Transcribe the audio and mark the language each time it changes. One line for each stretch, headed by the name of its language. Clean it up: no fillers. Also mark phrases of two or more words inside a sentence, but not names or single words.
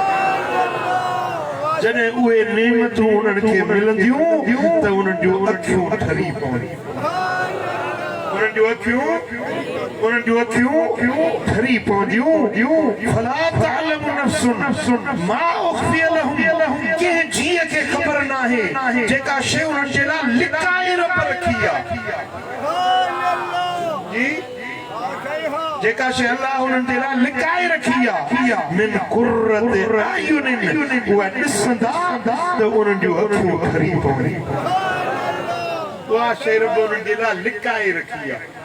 Sindhi: जॾहिं उहे नेमतूं उन्हनि खे मिलंदियूं त उन्हनि जूं अखियूं ठरी पवंदियूं उन्हनि जूं अखियूं ठरी पवंदियूं
Arabic: فلا تعلم نفس ما أخفي لهم
Sindhi: कंहिं जीअ खे ख़बर नाहे जेका शइ उन्हनि जे लाइ लिकाए रब रखी आहे जी जेका शइ अल्लाह उन्हनि जे लाइ लिकाए रखी आहे
Arabic: من قرة أعين
Sindhi: उहा ॾिसंदा त उन्हनि जूं अखियूं ठरी पवंदियूं उहा शइ रब उन्हनि जे लाइ लिकाए रखी आहे